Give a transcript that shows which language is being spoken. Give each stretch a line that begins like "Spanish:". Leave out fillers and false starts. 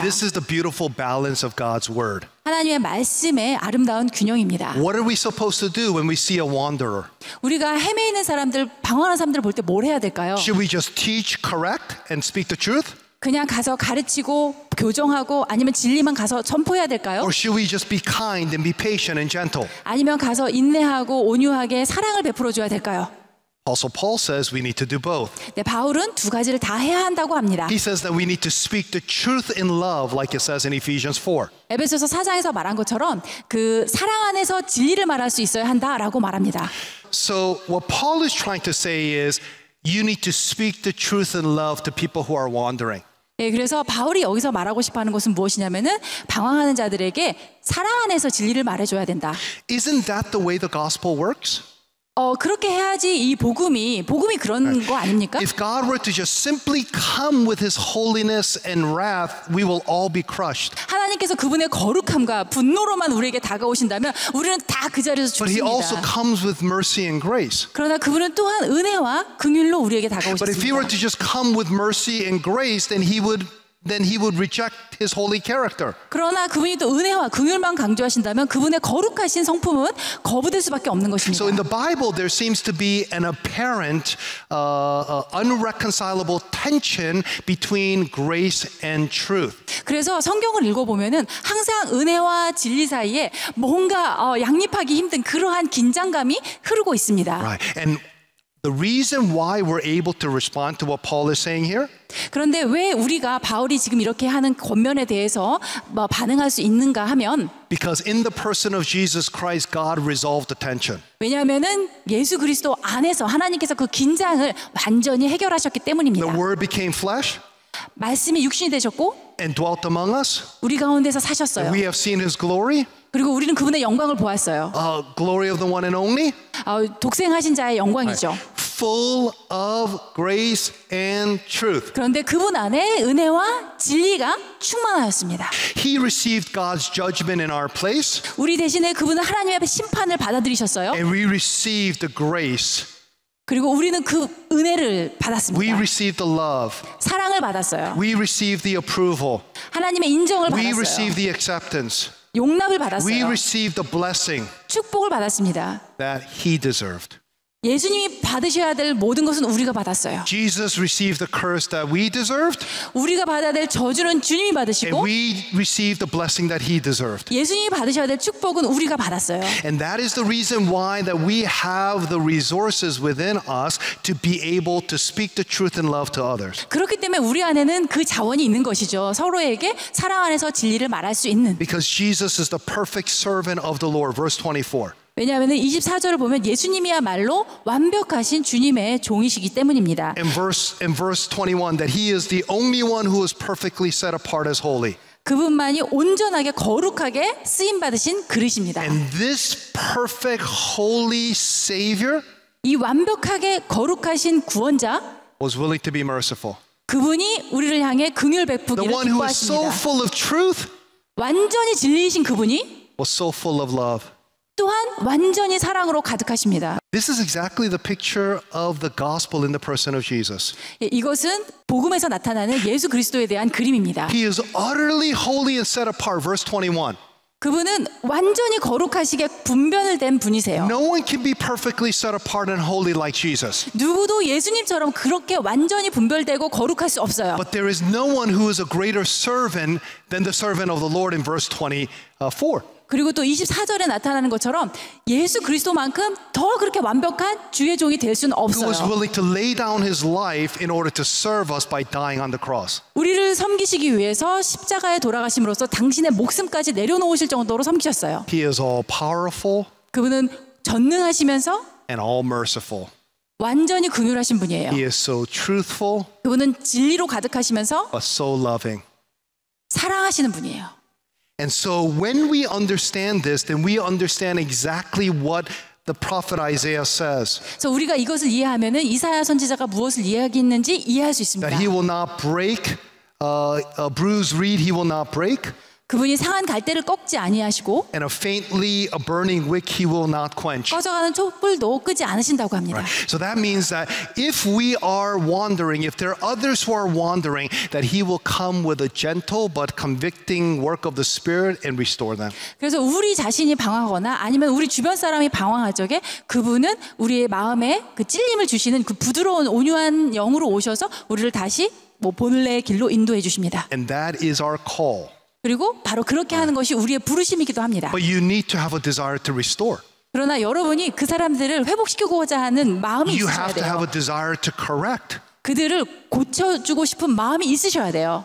English: This is the beautiful balance of God's word.
Korean: 하나님의 말씀의 아름다운 균형입니다.
English: What are we supposed to do when we see a wanderer?
Korean: 우리가 헤매이는 사람들, 방황하는 사람들을 볼 때 뭘 해야 될까요?
English: Should we just teach, correct, and speak the truth?
Korean: 그냥 가서 가르치고 교정하고 아니면 진리만 가서 선포해야 될까요?
English: Or should we just be kind and be patient and gentle?
Korean: 아니면 가서 인내하고 온유하게 사랑을 베풀어 줘야 될까요?
English: Also, Paul says we need to do both.
Korean: 네, 바울은 두 가지를 다 해야 한다고 합니다.
English: He says that we need to speak the truth in love, like it says in Ephesians 4.
Korean: 에베소서 4장에서 말한 것처럼 그 사랑 안에서 진리를 말할 수 있어야 한다라고 말합니다.
English: So what Paul is trying to say is you need to speak the truth in love to people who are wandering.
Korean: 네, 그래서 바울이 여기서 말하고 싶어하는 것은 무엇이냐면은 방황하는 자들에게 사랑 안에서 진리를 말해줘야 된다.
English: Isn't that the way the gospel works?
Korean: 그렇게 해야지 이 복음이 그런 거 아닙니까?
English: If God were to just simply come with His holiness and wrath, we will all be crushed.
Korean: 하나님께서 그분의 거룩함과 분노로만 우리에게 다가오신다면 우리는 다 그 자리에서
English: But He also
Korean: 죽습니다.
English: comes with mercy and grace.
Korean: 그러나 그분은 또한 은혜와 긍휼로 우리에게
English: But if He were
Korean: 다가오십니다.
English: to just come with mercy and grace, then He would reject His holy character.
Korean: 그러나 그분이 또 은혜와 긍휼만 강조하신다면 그분의 거룩하신 성품은 거부될 수밖에 없는 것입니다.
English: So in the Bible, there seems to be an apparent, unreconcilable tension between grace and truth.
Korean: 그래서 성경을 읽어보면은 항상 은혜와 진리 사이에 뭔가 양립하기 힘든 그러한 긴장감이 흐르고 있습니다.
English: Right. And the reason why we're able to respond to what Paul is saying here
Korean: 그런데 왜 우리가 바울이 지금 이렇게 하는 권면에 대해서 반응할 수 있는가 하면
English: because in the person of Jesus Christ, God resolved the tension.
Korean: 왜냐하면은 예수 그리스도 안에서 하나님께서 그 긴장을 완전히 해결하셨기 때문입니다.
English: The Word became flesh
Korean: 말씀이 육신이 되셨고
English: and dwelt among us.
Korean: 우리 가운데서 사셨어요.
English: We have seen His glory,
Korean: 그리고 우리는 그분의 영광을 보았어요.
English: glory of the one and only,
Korean: 독생하신 자의 영광이죠.
English: full of grace and truth.
Korean: 그런데 그분 안에 은혜와 진리가 충만하였습니다.
English: He received God's judgment in our place,
Korean: 우리 대신에 그분은 하나님 앞에 심판을 받아들이셨어요.
English: and we received the grace.
Korean: 그리고 우리는 그 은혜를
English: We
Korean: 받았습니다.
English: received the love.
Korean: 사랑을 받았어요.
English: We received the approval.
Korean: 하나님의 인정을
English: We
Korean: 받았어요.
English: received the acceptance.
Korean: 용납을
English: We
Korean: 받았어요.
English: received the blessing
Korean: 축복을 받았습니다.
English: that He deserved.
Korean: 예수님이 받으셔야 될 모든 것은 우리가 받았어요.
English: Jesus received the curse that we deserved,
Korean: 우리가 받아야 될 저주는 주님이
English: and
Korean: 받으시고
English: we received the blessing that He deserved.
Korean: 예수님이 받으셔야 될 축복은 우리가 받았어요.
English: And that is the reason why that we have the resources within us to be able to speak the truth in love to others.
Korean: 그렇기 때문에 우리 안에는 그 자원이 있는 것이죠. 서로에게 사랑 안에서 진리를 말할 수 있는.
English: Because Jesus is the perfect servant of the Lord. Verse 24.
Korean: 왜냐하면 24절을 보면 예수님이야말로 완벽하신 주님의 종이시기 때문입니다.
English: In verse 21, that He is the only one who is perfectly set apart as holy.
Korean: 그분만이 온전하게 거룩하게 쓰임 받으신 그릇입니다.
English: And this perfect holy Savior
Korean: 이 완벽하게 거룩하신 구원자
English: was willing to be merciful.
Korean: 그분이 우리를 향해 긍휼
English: The
Korean: 베푸기를
English: one who is so
Korean: 기뻐하십니다.
English: full of truth
Korean: 완전히 진리이신 그분이
English: was so full of love.
Korean: 또한 완전히 사랑으로 가득하십니다.
English: This is exactly the picture of the gospel in the person of Jesus.
Korean: 이것은 복음에서 나타나는 예수 그리스도에 대한 그림입니다.
English: He is utterly holy and set apart. Verse 21.
Korean: 그분은 완전히 거룩하시게 분별을 된 분이세요.
English: No one can be perfectly set apart and holy like Jesus.
Korean: 누구도 예수님처럼 그렇게 완전히 분별되고 거룩할 수 없어요.
English: But there is no one who is a greater servant than the servant of the Lord in verse 24.
Korean: 그리고 또 24절에 나타나는 것처럼 예수 그리스도만큼 더 그렇게 완벽한 주의 종이 될 수는
English: Who was
Korean: 없어요.
English: willing to lay down his life in order to serve us by dying on the cross.
Korean: 우리를 섬기시기 위해서 십자가에 돌아가심으로써 당신의 목숨까지 내려놓으실 정도로 섬기셨어요.
English: He is all powerful
Korean: 그분은 전능하시면서
English: and all merciful.
Korean: 완전히 긍휼하신 분이에요.
English: He is so truthful
Korean: 그분은 진리로 가득하시면서
English: but so loving.
Korean: 사랑하시는 분이에요.
English: And so when we understand this, then we understand exactly what the prophet Isaiah says.
Korean: 그래서 우리가 이것을 이해하면은 이사야 선지자가 무엇을 이야기했는지 이해할 수 있습니다.
English: That he will not break, a bruised reed he will not break,
Korean: 그분이 상한 갈대를 꺾지 아니하시고
English: and a faintly a burning wick he will not quench.
Korean: 꺼져가는 촛불도 끄지 않으신다고 합니다.
English: So that means that if we are wandering, if there are others who are wandering, that he will come with a gentle but convicting work of the Spirit and restore them.
Korean: 그래서 우리 자신이 방황하거나 아니면 우리 주변 사람이 방황할 적에 그분은 우리의 마음에 그 찔림을 주시는 그 부드러운 온유한 영으로 오셔서 우리를 다시 본래의 길로 인도해 주십니다.
English: And that is our call.
Korean: 그리고 바로 그렇게 하는 것이 우리의 부르심이기도 합니다.
English: But you need to have a desire to restore.
Korean: 그러나 여러분이 그 사람들을 회복시키고자 하는 마음이
English: You
Korean: 있으셔야
English: have to have
Korean: 돼요.
English: a desire to correct,
Korean: 그들을 고쳐주고 싶은 마음이 있으셔야 돼요.